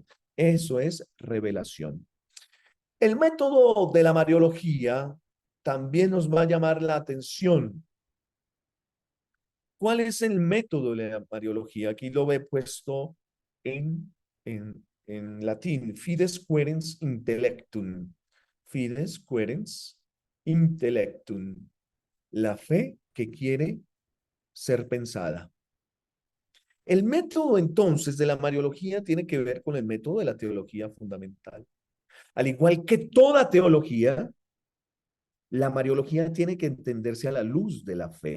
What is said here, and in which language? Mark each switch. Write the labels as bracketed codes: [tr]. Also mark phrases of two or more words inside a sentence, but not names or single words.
[es] Eso es revelación. El método de la Mariología también nos va a llamar la atención. ¿Cuál es el método de la Mariología? Aquí lo ve puesto en latín. [la] Fides querens intellectum. Fides querens intellectum. [es] La fe que quiere ser pensada. El método entonces de la Mariología tiene que ver con el método de la teología fundamental. Al igual que toda teología, la Mariología tiene que entenderse a la luz de la fe.